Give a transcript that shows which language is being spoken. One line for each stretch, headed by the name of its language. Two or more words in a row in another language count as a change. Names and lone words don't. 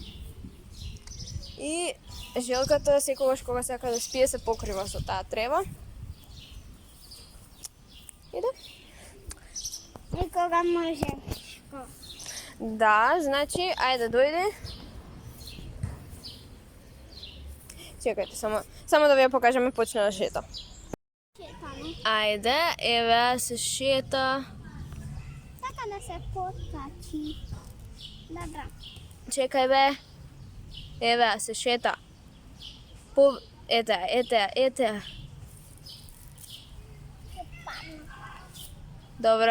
Macedonian: И желката секогаш кога сака да спие се покрива со таа трева. И да. И кога може? Да, значи, ајде дојде.
Serbian: Čekajte, samo da vi ja pokažem i počne da šeta. Šetamo. Ajde, Eva se šeta. Čeka da se potkači. Dobro. Čekaj, be. Eva se šeta. Ete. Dobro.